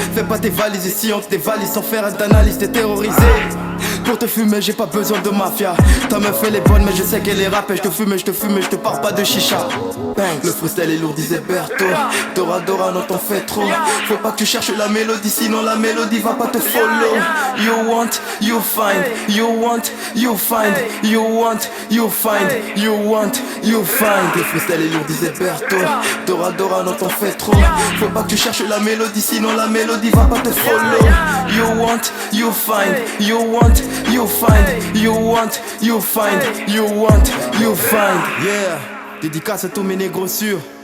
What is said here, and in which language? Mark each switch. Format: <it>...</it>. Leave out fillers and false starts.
<fr>Fais pas tes valises ici, on te dévalise sans faire d'analyse, t'es terrorisé. Pour te fumer j'ai pas besoin de mafia. Ta meuf elle est bonne mais je sais qu'elle est rap. Et je te fume, je te parle pas de chicha. Le freestyle est lourd, disait Berto. Dora, non t'en fais trop. Faut pas que tu cherches la mélodie, sinon la mélodie va pas te follow.</fr> <en>You want, you find, you want, you find, you want, you find, you want, you find.</en> <fr>Le freestyle est lourd, disait Berto. Dora, non t'en fais trop. Faut pas que tu cherches la mélodie, sinon la mélodie va pas te follow.</fr> <en>You want, you find, you want, you find, you want, you find, you want, you find.</en> <fr>Yeah, dédicace à tous mes négros sûrs.</fr>